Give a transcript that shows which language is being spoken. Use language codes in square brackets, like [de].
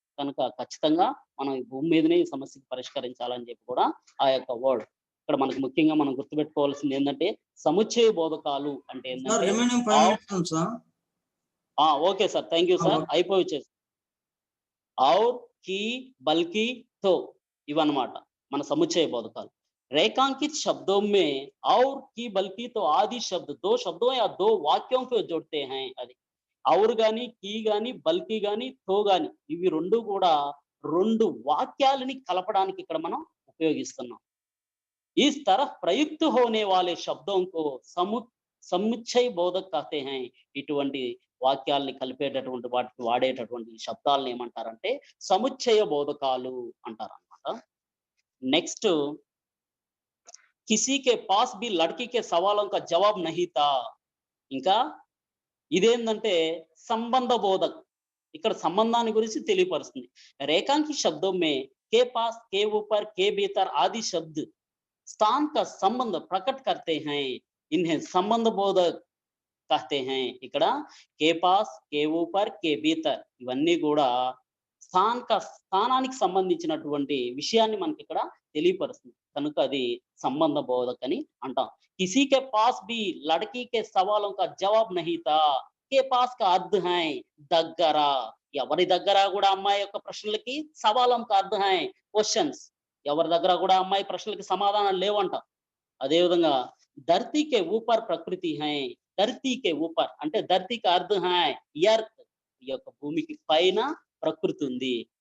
[te] కనుక ఖచ్చితంగా మనం ఈ భూమి మీదనే ఈ సమస్యకు పరిష్కరించాలని చెప్పి కూడా ఆ యొక్క వర్డ్ ఇక్కడ మనకు ముఖ్యంగా మనం గుర్తుపెట్టుకోవాల్సింది ఏంటంటే, సముచ్చయ బోధకాలు అంటే సార్ ఏంటంటే రిమైనింగ్ 5 minutes ఉంది sir. Okay sir, thank you sir, అయిపోయి వచ్చేసి ఔర్ కి బల్కి తో ఇవన్నమాట మన సముచ్చయ బోధకాలు. [hi] रेखांकित शब्दों में और की बल्कि तो आदि शब्द दो शब्दों या दो वाक्यों को जोड़ते हैं. [te] అది ఔర్ గాని, కీ గాని, బల్కి గాని, తో గాని, ఇవి రెండు కూడా రెండు వాక్యాలని కలపడానికి ఇక్కడ మనం ఉపయోగిస్తున్నాం. [hi] इस तरह प्रयुक्त होने वाले शब्दों को समुच्चय बोधक कहते हैं. [te] ఇటువంటి వాక్యాల్ని కలిపేటటువంటి వాటికి వాడేటటువంటి శబ్దాలను ఏమంటారంటే సముచ్చయ బోధకాలు అంటారు అన్నమాట. [hi] నెక్స్ట్, किसी के पास भी लड़की के सवालों का जवाब नहीं था. [te] ఇంకా ఇదేంటంటే సంబంధ బోధక్, ఇక్కడ సంబంధాన్ని గురించి తెలియపరుస్తుంది. [hi] రేఖాంకిత శబ్దం మే के पास, के ऊपर, के भीतर आदि शब्द स्थान का संबंध प्रकट करते हैं. इन्हें संबंध बोधक कहते हैं. [te] ఇక్కడ [hi] के पास, के ऊपर, के भीतर [te] ఇవన్నీ కూడా స్థానానికి సంబంధించినటువంటి విషయాన్ని మనకి ఇక్కడ తెలియపరుస్తుంది, కనుక అది సంబంధ బోధక్ అని అంటాం. [hi] కిసీ కే పాస్ బి లड़की के सवालों का जवाब नहीं था. के पास का अर्थ है [te] దగ్గర, ఎవరి దగ్గర కూడా అమ్మాయి యొక్క ప్రశ్నలకి [hi] సవాలం కా అర్థం హై [te] క్వశ్చన్స్, ఎవరి దగ్గర కూడా అమ్మాయి ప్రశ్నలకి సమాధానాలు లేవంట. అదే విధంగా [hi] ధర్తీ కే ఊపర్ ప్రకృతి హై, [te] ధర్తీ కే ఊపర్ అంటే [hi] ధర్తీ కా అర్థం హై [te] ఎర్త్, ఈ యొక్క భూమికి పైన ప్రకృతి ఉంది.